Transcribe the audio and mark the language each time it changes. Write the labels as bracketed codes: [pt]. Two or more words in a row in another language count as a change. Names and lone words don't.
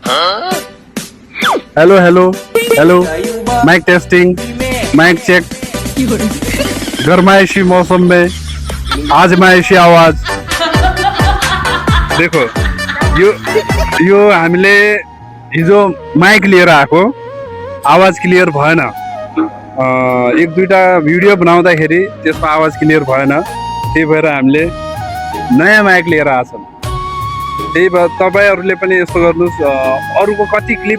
[en] hello hello hello mic testing mic check [hi] गर्माइशी मौसम में आजमाइशी आवाज देखो [ne] यो हामीले हिजो माइक लिएर आएको आवाज क्लियर भएन एक दुईटा भिडियो बनाउँदाखेरि त्यसमा आवाज क्लियर भएन त्यही भएर हामीले नयाँ माइक लिएर आछौँ त्यही भएर तपाईहरुले पनि यस्तो गर्नुस् अरूको कति क्लिप